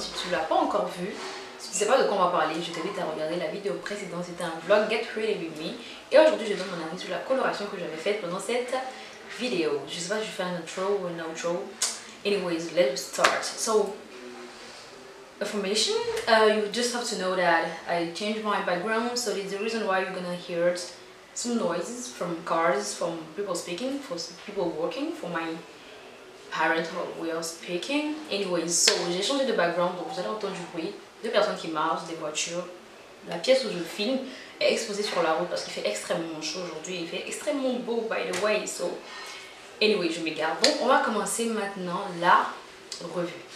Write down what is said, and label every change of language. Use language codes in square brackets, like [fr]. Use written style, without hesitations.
[fr] Si tu ne l'as pas encore vue, si tu ne sais pas de quoi on va parler, je t'invite à regarder la vidéo précédente. C'était un vlog Get Ready With Me. Et aujourd'hui je donne mon avis sur la coloration que j'avais faite pendant cette vidéo. Je sais pas si je fais un intro ou un outro. [en] Anyways, let's start. So, information, you just have to know that I changed my background, so it's the reason why you're gonna hear some noises from cars, from people speaking, for people working, for my parents who are speaking. Anyways, so [fr] j'ai changé de background, donc vous allez entendre du bruit, deux personnes qui marchent, des voitures. La pièce où je filme est exposée sur la route parce qu'il fait extrêmement chaud aujourd'hui, il fait extrêmement beau [en] by the way, so anyway, [fr] je m'égare. Donc on va commencer maintenant la revue.